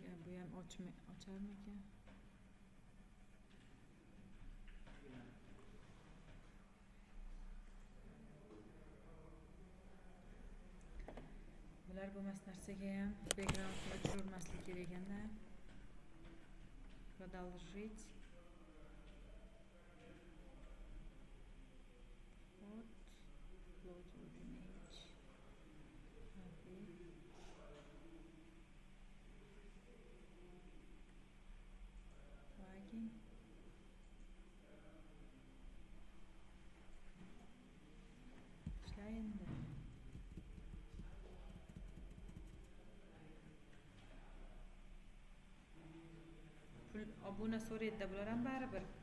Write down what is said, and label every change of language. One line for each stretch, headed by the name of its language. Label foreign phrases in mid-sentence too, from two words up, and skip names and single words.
Uzbek: Bu ham ocharmikan? Bular bo'lmas narsaga ham backgroundni o'chirmaslik kerak ekanda.
Russian: Продолжить. Вот.
English: Loading image. Plugin.
Uzbek: Ishlaydi. Obuna so'raydi, bular ham baribir.